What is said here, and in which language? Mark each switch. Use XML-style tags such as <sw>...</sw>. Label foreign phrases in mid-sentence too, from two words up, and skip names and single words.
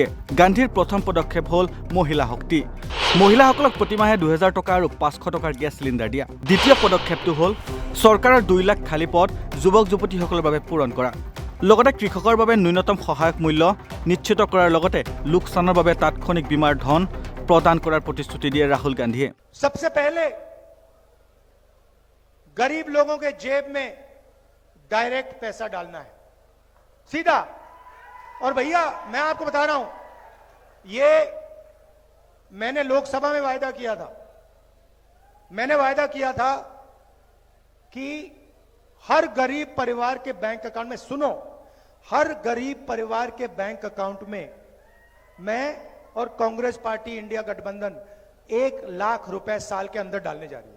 <as>গান্ধীৰ প্ৰথম পদক্ষেপ হ'ল মহিলা শক্তি। মহিলাসকলক প্ৰতিমাহে 2000 টকা আৰু 500 টকাৰ গেছ চিলিণ্ডাৰ দিয়া। দ্বিতীয় পদক্ষেপটো হ'ল চৰকাৰৰ 2 লাখ খালী পদ যুৱক যুৱতীসকলৰ বাবে পূৰণ কৰা। লগতে কৃষকৰ বাবে ন্যূনতম সহায়ক মূল্য নিশ্চিত কৰাৰ লগতে লোকচানৰ বাবে তাৎক্ষণিক বীমাৰ ধন প্ৰদান কৰাৰ প্ৰতিশ্ৰুতি দিয়ে ৰাহুল গান্ধীয়ে।</as> <hi>सबसे पहले गरीब लोगों के जेब में डायरेक्ट पैसा डालना है, सीधा। और भैया मैं आपको बता रहा हूं, ये मैंने लोकसभा में वायदा किया था। मैंने वायदा किया था कि हर गरीब परिवार के</hi> <en>bank account</en> <hi>में, सुनो, हर गरीब परिवार के</hi> <en>bank account</en> <hi>में मैं और कांग्रेस पार्टी इंडिया गठबंधन 1 लाख रुपए साल के अंदर डालने जा रही है।</hi>